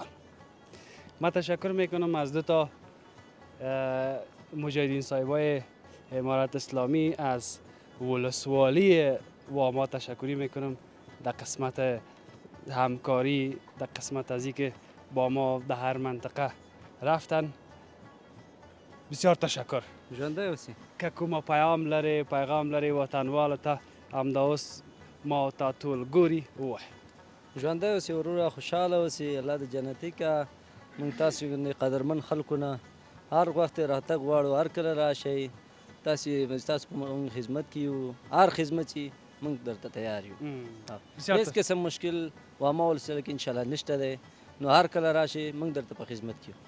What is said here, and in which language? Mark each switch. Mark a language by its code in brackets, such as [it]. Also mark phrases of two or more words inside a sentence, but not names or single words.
[fa] من تشکر میکنم از دو تا مجاهدین صاحبای امارت اسلامی از ولسوالی واما تشکری میکنم در قسمت همکاری در قسمت از که با ما در هر منطقه رفتن. بسیار تشکر [ps] ژوندی اوسئ. که کومه پیغام لري وطنوالو ته همداوس ما ته ټول ګوري ووایه ژوندی اوسئ وروره خوشحاله اوسئ الله د جنتي که موږ تاسو غوندې قدرمن خلکو نه هر وخت راتګ غواړو هر کله راشئ تاسو په موږ خدمت کې یو هر خدمت چې موږ درته تیار یو هیڅ قسم مشکل واما ولسوالی کې انشاءالله نشته دی نو هر کله راشئ موږ درته په خدمت کې یو